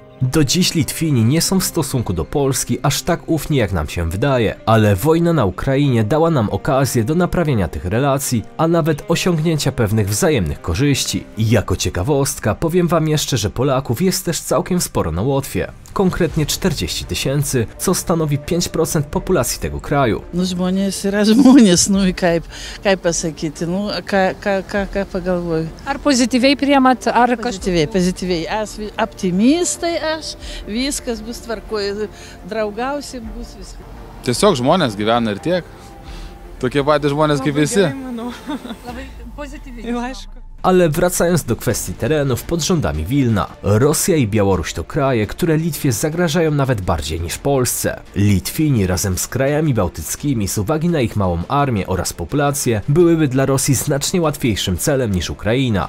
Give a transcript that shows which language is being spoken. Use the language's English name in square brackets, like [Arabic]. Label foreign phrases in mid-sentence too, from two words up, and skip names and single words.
[Polish] Do dziś Litwini nie są w stosunku do Polski aż tak ufni, jak nam się wydaje, ale wojna na Ukrainie dała nam okazję do naprawienia tych relacji, a nawet osiągnięcia pewnych wzajemnych korzyści. I jako ciekawostka powiem wam jeszcze, że Polaków jest też całkiem sporo na Łotwie, konkretnie 40 000, co stanowi 5% populacji tego kraju. [Lithuanian] Nu, žmonės yra žmonės, nu, kaip pasakyti, nu, ką pagalvoju. Ar pozityviai priemat, ar Pozityviai. Aš optimistai, viskas bus tvarkoje, draugausim, bus viskas. Tiesiog žmonės gyvena ir tiek. Tokie patys žmonės kaip visi. Labai pozityviai. Aišku. [Polish] Ale wracając do kwestii terenów pod rządami Wilna, Rosja i Białoruś to kraje, które Litwie zagrażają nawet bardziej niż Polsce. Litwini razem z krajami bałtyckimi z uwagi na ich małą armię oraz populację byłyby dla Rosji znacznie łatwiejszym celem niż Ukraina.